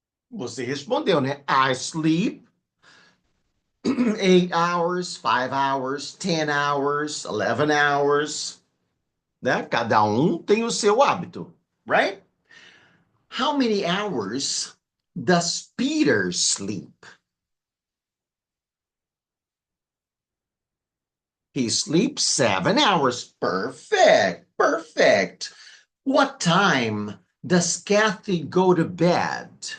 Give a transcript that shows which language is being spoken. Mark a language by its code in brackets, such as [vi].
[pt] Você respondeu, né? [en] I sleep 8 hours, 5 hours, 10 hours, 11 hours. [pt] Né? Cada tem o seu hábito, right? [en] How many hours does Peter sleep? He sleeps 7 hours. Perfect, perfect. What time does Kathy go to bed?